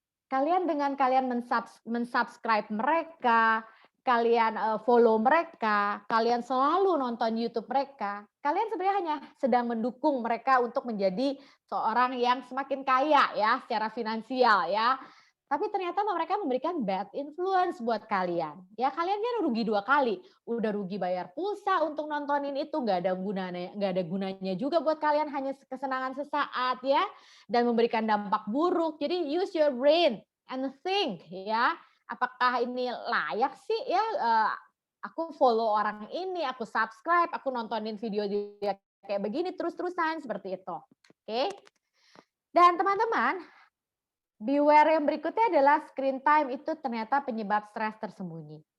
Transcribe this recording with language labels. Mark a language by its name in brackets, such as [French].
[Indonesian] Kalian dengan kalian mensubscribe mereka, kalian follow mereka, kalian selalu nonton YouTube mereka, kalian sebenarnya hanya sedang mendukung mereka untuk menjadi seorang yang semakin kaya ya secara finansial ya. Tapi ternyata mereka memberikan [English] bad influence [Indonesian] buat kalian. Ya kalian kan rugi 2 kali. Udah rugi bayar pulsa untuk nontonin itu, nggak ada gunanya juga buat kalian, hanya kesenangan sesaat ya, dan memberikan dampak buruk. [English] Jadi use your brain and think ya. [Indonesian] Apakah ini layak sih ya, aku follow orang ini, aku subscribe, aku nontonin video dia kayak begini terus-terusan seperti itu. Oke. Dan teman-teman, beware yang berikutnya adalah screen time itu ternyata penyebab stres tersembunyi.